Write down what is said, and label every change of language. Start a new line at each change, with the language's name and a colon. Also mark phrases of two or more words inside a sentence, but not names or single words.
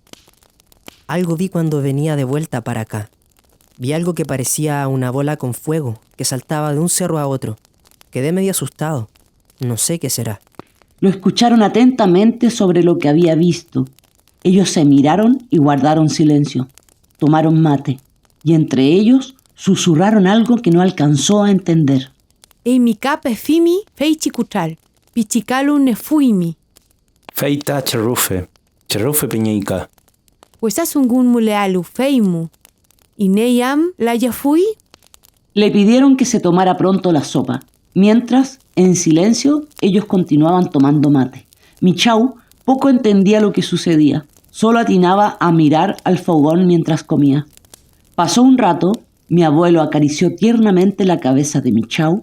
Spanish: Algo vi cuando venía de vuelta para acá. Vi algo que parecía una bola con fuego que saltaba de un cerro a otro. Quedé medio asustado. No sé qué será. Lo escucharon atentamente sobre lo que había visto. Ellos se miraron y guardaron silencio. Tomaron mate y entre ellos susurraron algo que no alcanzó a entender.
Mapuche: Eimi kape fimi feichikuchal, pichicalu nefuimi. Feita cherrufe piñeica. Huesasungun mulealu feimu. Ineyam layafui.
Spanish: Le pidieron que se tomara pronto la sopa. Mientras, en silencio, ellos continuaban tomando mate. Mi chau poco entendía lo que sucedía. Solo atinaba a mirar al fogón mientras comía. Pasó un rato. Mi abuelo acarició tiernamente la cabeza de mi chau.